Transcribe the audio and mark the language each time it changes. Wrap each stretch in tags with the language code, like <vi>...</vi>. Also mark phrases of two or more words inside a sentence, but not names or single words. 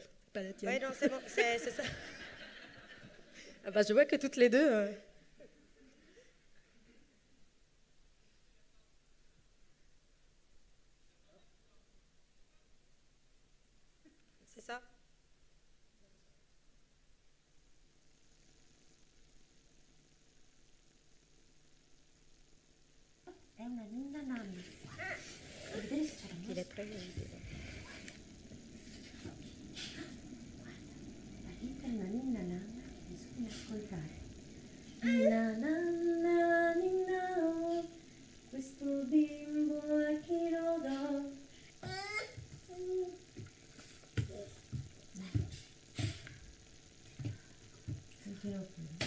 <fr>Pas la tienne. Oui, non, c'est bon. C'est ça. Ah bah, je vois que toutes les deux... C'est ça.</fr> <it>È una ninna nanna. A vedere se c'è la musica.</it> <fr>Il est très joli.</fr> <it>La vita è una ninna nanna, bisogna ascoltare. Ninna nanna, ninna oh, questo bimbo a chi lo do? Sentirò qui.</it>